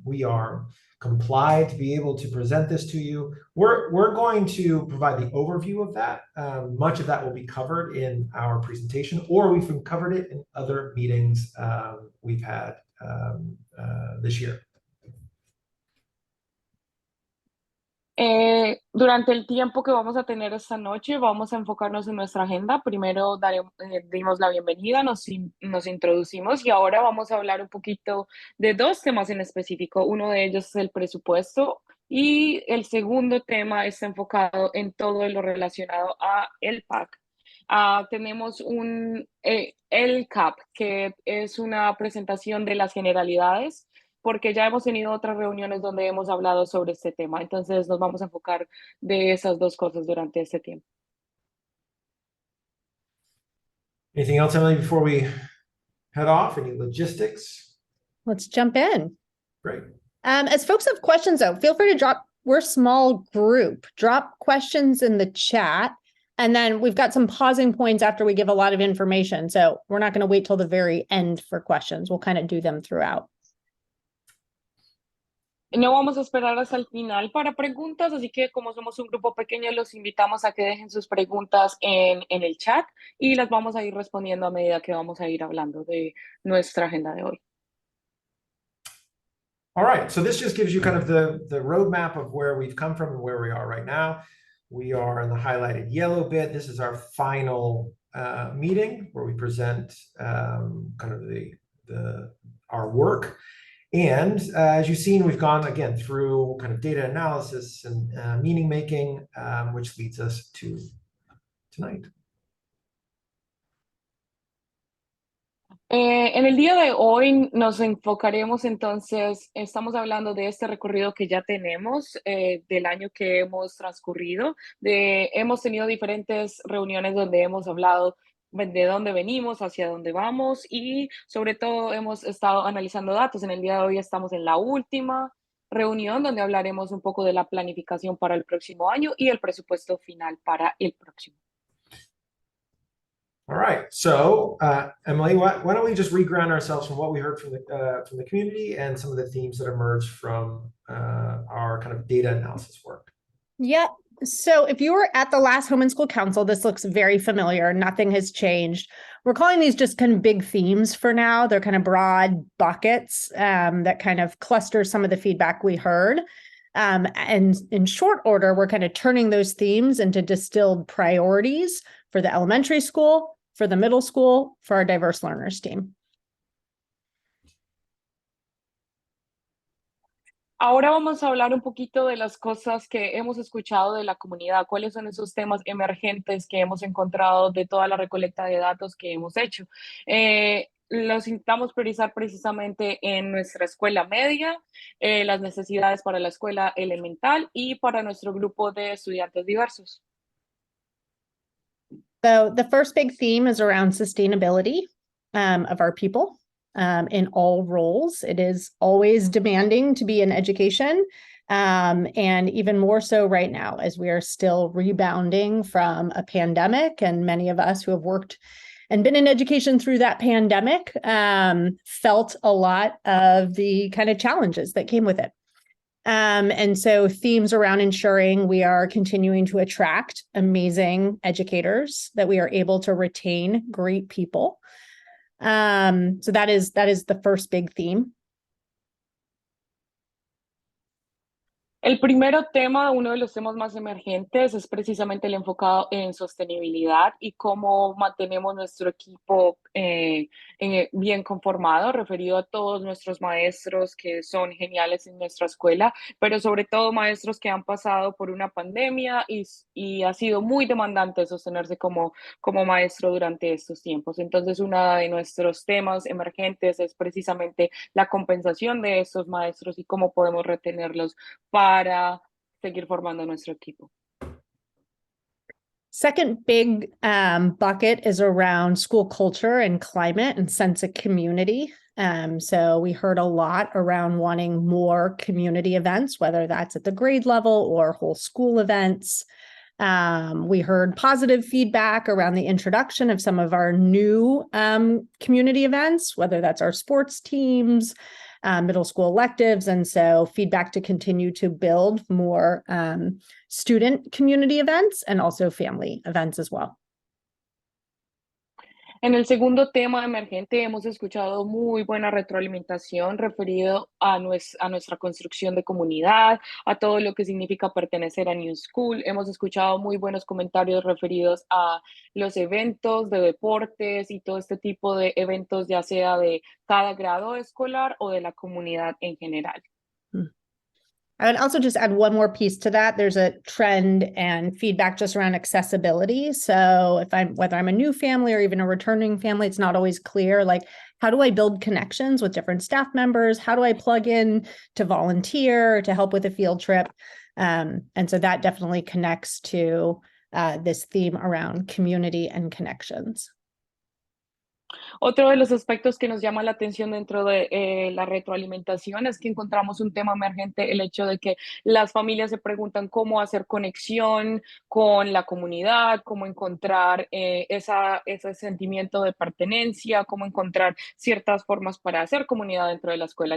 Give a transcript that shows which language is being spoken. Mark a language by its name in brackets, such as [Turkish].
[English] We are complied to be able to present this to you. We're going to provide the overview of that. Much of that will be covered in our presentation, or we've covered it in other meetings we've had this year. [Spanish] Durante el tiempo que vamos a tener esta noche, vamos a enfocarnos en nuestra agenda. Primero dimos la bienvenida, nos introducimos y ahora vamos a hablar un poquito de dos temas en específico. Uno de ellos es el presupuesto y el segundo tema está enfocado en todo lo relacionado a el PAC. Tenemos el CAP, que es una presentación de las generalidades, porque ya hemos tenido otras reuniones donde hemos hablado sobre este tema. Entonces nos vamos a enfocar de esas dos cosas durante este tiempo. [English] Anything else, Emily, before we head off? Any logistics? Let's jump in. Great. As folks have questions, though, feel free to drop. We're a small group. Drop questions in the chat. And then we've got some pausing points after we give a lot of information. So we're not going to wait till the very end for questions. We'll kind of do them throughout. [Spanish] No vamos a esperar hasta el final para preguntas, así que como somos un grupo pequeño, los invitamos a que dejen sus preguntas en el chat y las vamos a ir respondiendo a medida que vamos a ir hablando de nuestra agenda de hoy. [English] All right, so this just gives you kind of the roadmap of where we've come from and where we are right now. We are in the highlighted yellow bit. This is our final meeting where we present kind of our work. And as you've seen, we've gone again through kind of data analysis and meaning making, which leads us to tonight. [Spanish] En el día de hoy nos enfocaremos entonces, estamos hablando de este recorrido que ya tenemos, del año que hemos transcurrido, hemos tenido diferentes reuniones donde hemos hablado de dónde venimos, hacia dónde vamos y sobre todo hemos estado analizando datos. En el día de hoy estamos en la última reunión donde hablaremos un poco de la planificación para el próximo año y el presupuesto final para el próximo. [English] All right, so Emily, why don't we just reground ourselves from what we heard from the community and some of the themes that emerged from our kind of data analysis work. Yeah. So if you were at the last Home and School Council, this looks very familiar. Nothing has changed. We're calling these just kind of big themes for now. They're kind of broad buckets that kind of cluster some of the feedback we heard. And in short order, we're kind of turning those themes into distilled priorities for the elementary school, for the middle school, for our diverse learners team. [Spanish] Ahora vamos a hablar un poquito de las cosas que hemos escuchado de la comunidad, cuáles son esos temas emergentes que hemos encontrado de toda la recolecta de datos que hemos hecho. Los intentamos priorizar precisamente en nuestra escuela media, las necesidades para la escuela elemental y para nuestro grupo de estudiantes diversos. [English] So the first big theme is around sustainability of our people. In all roles. It is always demanding to be in education, and even more so right now as we are still rebounding from a pandemic. And many of us who have worked and been in education through that pandemic felt a lot of the kind of challenges that came with it. And so themes around ensuring we are continuing to attract amazing educators, that we are able to retain great people. So that is the first big theme. [Spanish] El primero tema, uno de los temas más emergentes, es precisamente el enfocado en sostenibilidad y cómo mantenemos nuestro equipo bien conformado, referido a todos nuestros maestros que son geniales en nuestra escuela, pero sobre todo maestros que han pasado por una pandemia y ha sido muy demandante sostenerse como maestro durante estos tiempos. Entonces, uno de nuestros temas emergentes es precisamente la compensación de estos maestros y cómo podemos retenerlos para seguir formando nuestro equipo. [English] Second big bucket is around school culture and climate and sense of community. So we heard a lot around wanting more community events, whether that's at the grade level or whole school events. We heard positive feedback around the introduction of some of our new community events, whether that's our sports teams, middle school electives, and so feedback to continue to build more student community events and also family events as well. [Spanish] En el segundo tema emergente hemos escuchado muy buena retroalimentación referido a nuestra construcción de comunidad, a todo lo que significa pertenecer a New School. Hemos escuchado muy buenos comentarios referidos a los eventos de deportes y todo este tipo de eventos, ya sea de cada grado escolar o de la comunidad en general. [English] I would also just add one more piece to that. There's a trend and feedback just around accessibility. So whether I'm a new family or even a returning family, it's not always clear, like, how do I build connections with different staff members? How do I plug in to volunteer, to help with a field trip? And so that definitely connects to this theme around community and connections. [Spanish] Otro de los aspectos que nos llama la atención dentro de la retroalimentación es que encontramos un tema emergente, el hecho de que las familias se preguntan cómo hacer conexión con la comunidad, cómo encontrar ese sentimiento de pertenencia, cómo encontrar ciertas formas para hacer comunidad dentro de la escuela.